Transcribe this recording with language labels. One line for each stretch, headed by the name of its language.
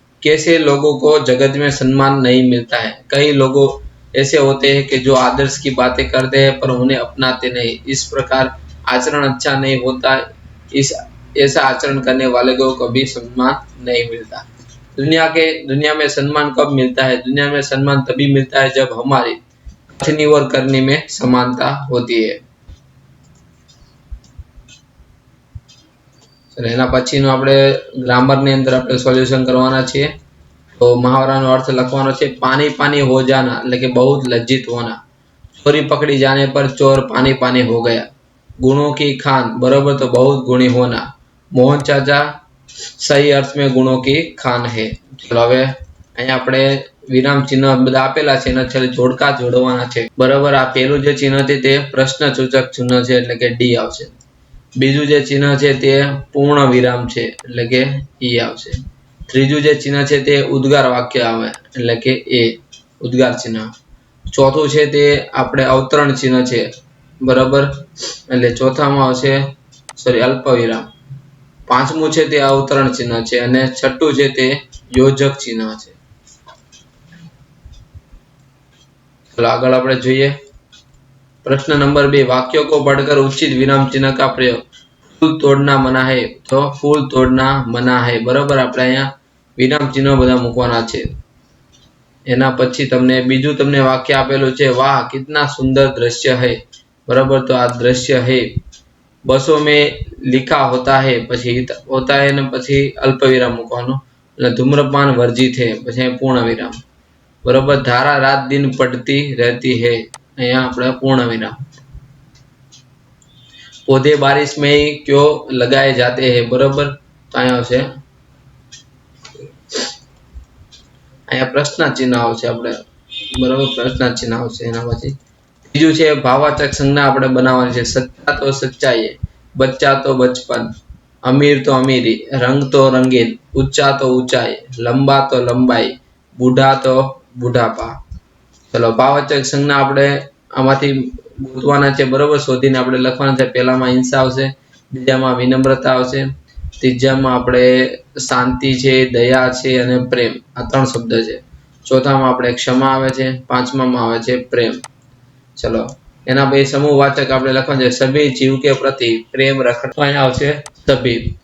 Hindi: कैसे लोगों को जगत में सम्मान नहीं मिलता है। कई लोगों ऐसे होते हैं कि जो आदर्श की बातें करते हैं पर उन्हें अपनाते नहीं, इस प्रकार आचरण अच्छा नहीं होता। इस ऐसा आचरण करने वाले को कभी सम्मान नहीं मिलता। दुनिया में सम्मान कब मिलता है? दुनिया में सम्मान तभी मिलता है जब हमारी कथनी और करनी में समानता होती है।
Gujarati: एना पछीनो આપણે ગ્રામર ની અંદર આપણે સોલ્યુશન કરવાના છીએ।
Hindi: तो मुहावराનો अर्थ
Gujarati: લખવાનો છે
Hindi: पानी पानी हो जाना
Gujarati: એટલે કે
Hindi: बहुत लज्जित होना। चोरी पकड़ी जाने पर चोर पानी पानी हो गया। गुणों की खान बराबर तो बहुत गुणी होना। मोहन चाचा सही अर्थ में गुणों की खान है।
Gujarati: चलो હવે અહીં આપણે વિરામ ચિહ્ન બધા આપેલા છે એના છેલ્લે જોડકા જોડવાના છે બરાબર। આ પહેલું જે ચિહ્ન છે તે પ્રશ્નસૂચક ચિહ્ન છે એટલે કે ડી આવશે। બીજું જે ચિહ્ન છે તે પૂર્ણ વિરામ છે એટલે કે ઈ આવશે। ત્રીજું જે ચિહ્ન છે તે ઉદ્ગાર વાક્ય આવે એટલે કે એ ઉદ્ગાર ચિહ્ન। ચોથું છે તે આપણે અવતરણ ચિહ્ન છે બરાબર એટલે ચોથામાં આવશે સોરી અલ્પ વિરામ। પાંચમું છે તે અવતરણ ચિહ્ન છે અને છઠ્ઠું છે તે યોજક ચિહ્ન છે। चलो આગળ આપણે જોઈએ।
Hindi: प्रश्न नंबर 2 वाक्यों को पढ़कर उचित विराम चिन्ह का प्रयोग। फूल तोड़ना मना है तो फूल तोड़ना मना है बराबर।
Gujarati: આપણે અહીંયા વિરામ ચિહ્નો બધા મૂકવાના છે। એના પછી તમને બીજું તમને વાક્ય આપેલું છે વાહ
Hindi: कितना सुंदर दृश्य है बराबर।
Gujarati: तो आ दृश्य है।
Hindi: बसों में लिखा होता है
Gujarati: પછી होता है ને પછી અલ્પ વિરામ મૂકવાનો એટલે ધૂમ્રપાન વર્જિત है પછી પૂર્ણ વિરામ बराबर।
Hindi: धारा रात दिन पड़ती रहती है
Gujarati: અહીંયા આપણે પૂર્ણ વિરામ।
Hindi: पौधे बारिश में ही क्यों लगाए जाते हैं बराबर।
Gujarati: तो અહીંયા આવશે અહીંયા પ્રશ્ન ચિહ્ન આવશે આપણે બરાબર। પ્રશ્ન ચિહ્ન આવશે એના પછી બીજું છે ભાવાચક સંજ્ઞા આપણે બનાવવાની છે।
Hindi: સચ્ચા તો સચ્ચાઈ, बच्चा तो बचपन, अमीर तो अमीरी, रंग तो रंगीन, ऊंचा तो ऊंचाई, लंबा तो लंबाई, बूढ़ा तो बुढ़ापा। चलो भाववाचक संज्ञा
Gujarati: આપણે આમાંથી ગોતવાના છે બરાબર। શોધીને આપણે લખવાના છે। પહેલામાં હિંસા આવશે, બીજામાં વિનમ્રતા આવશે, ત્રીજામાં આપણે શાંતિ છે, દયા છે અને પ્રેમ આ ત્રણ શબ્દ છે। ચોથામાં આપણે ક્ષમા આવે છે, પાંચમામાં આવે છે પ્રેમ। चलो એના પછી સમૂહવાચક આપણે લખવાનું છે
Hindi: સભી જીવ કે પ્રતિ પ્રેમ
Gujarati: રખડવા આવશે સભી।